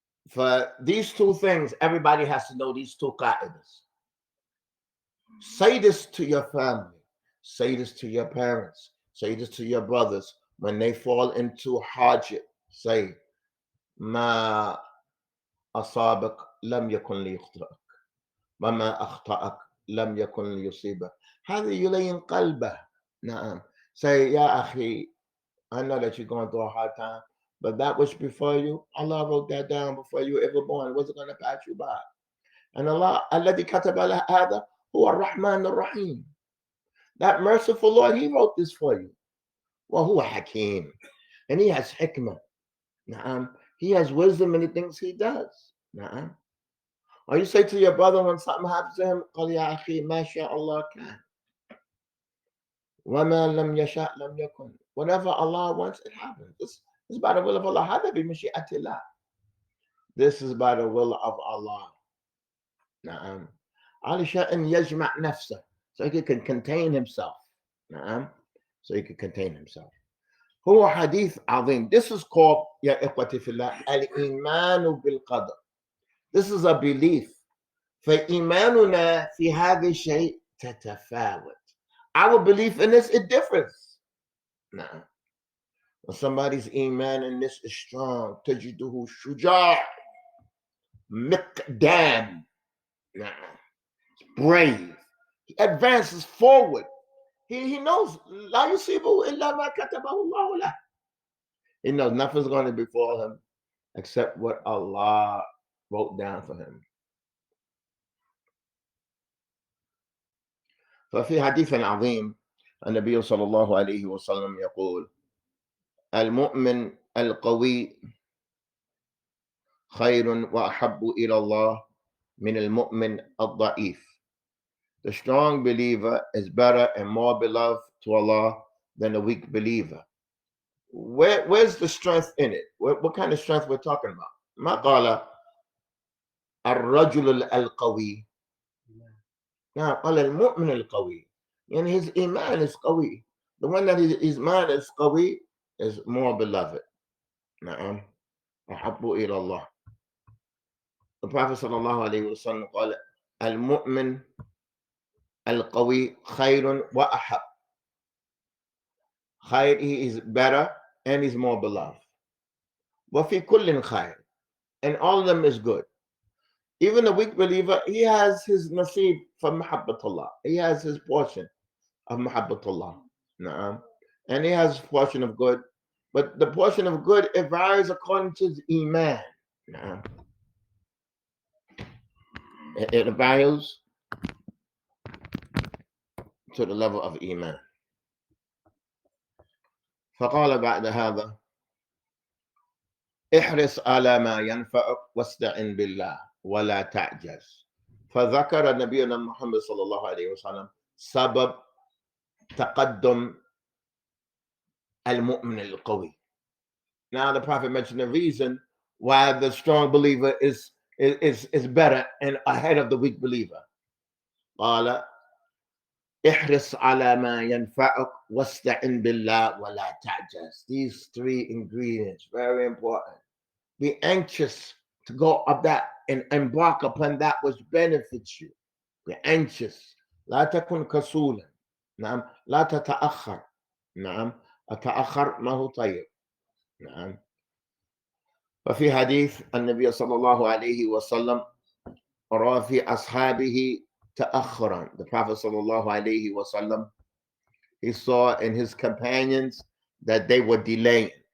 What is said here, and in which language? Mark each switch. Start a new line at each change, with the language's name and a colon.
English: For these two things, everybody has to know these two qa'idas. Say this to your family. Say this to your parents. Say this to your brothers. When they fall into hardship, say,
Arabic: ما أصابك لم يكن ليخطئك وما أخطأك لم يكن ليصيبك. هذا يلين قلبه. نعم.
English: Say,
Arabic: يا أخي,
English: I know that you're going through a hard time, but that which before you, Allah wrote that down before you were ever born. It wasn't going to pass you by. And Allah,
Arabic: الذي كتب هذا هو الرحمن الرحيم.
English: That merciful Lord, He wrote this for you.
Arabic: وهو حكيم.
English: And He has hikmah. نعم. He has wisdom in the things He does.
Arabic: نعم.
English: Or you say to your brother when something happens to him,
Arabic: قل يا أخي ما شاء الله كان. وما لم يشاء لم يكن.
English: Whatever Allah wants, it happens. This is by the will of Allah.
Arabic: هذا بمشيئة الله.
English: This is by the will of Allah.
Arabic: نعم. علشان يجمع نفسه.
English: So he can contain himself.
Arabic: نعم.
English: So he can contain himself.
Arabic: هو حديث عظيم.
English: This is called
Arabic: يا إخوتي في الله الإيمان بالقدر.
English: This is a belief.
Arabic: فإيماننا في هذا الشيء تتفاوت.
English: Our belief in this, it differs. Nah. When somebody's iman in this is strong,
Arabic: تجده شجاع مقدام.
English: Nah. Brave. He advances forward. He knows
Arabic: لا يصيبه إلا ما كتبه الله له.
English: He knows nothing's going to befall him except what Allah wrote down for him.
Arabic: ففي حديث عظيم النبي صلى الله عليه وسلم يقول المؤمن القوي خير وأحب إلى الله من المؤمن الضعيف.
English: The strong believer is better and more beloved to Allah than the weak believer. Where's the strength in it? What kind of strength we're talking about?
Arabic: ما قال الرجل القوي. Now قال المؤمن القوي.
English: And his iman is قوي. The one that his iman is قوي is more beloved.
Arabic: نعم. أحب إلى الله.
English: The Prophet
Arabic: صلى الله عليه وسلم قال المؤمن القوي خير وأحب.
English: خير, he is better and he's more beloved.
Arabic: وفي كل خير.
English: And all of them is good. Even the weak believer, he has his nasib from Muhabbatullah. He has his portion of Muhabbatullah. Na'am. And he has his portion of good. But the portion of good, it varies according to his iman. Na'am. It varies to the level of iman.
Arabic: فقال بعد هذا: احرص على ما ينفعك واستعن بالله ولا تعجز. فذكر نبينا محمد صلى الله عليه وسلم سبب تقدم المؤمن القوي.
English: Now the Prophet mentioned the reason why the strong believer is better and ahead of the weak believer.
Arabic: قال احرص على ما ينفعك واستعن بالله ولا تعجز.
English: These three ingredients, very important. Be anxious to go up that and embark upon that which benefits you. Be anxious.
Arabic: لا تكن كسولا. نعم. لا تتأخر. نعم. التأخر ما هو طيب. نعم. وفي حديث النبي صلى الله عليه وسلم رأى في أصحابه تأخرا.
English: The Prophet صلى الله عليه وسلم, he saw in his companions that they were delaying.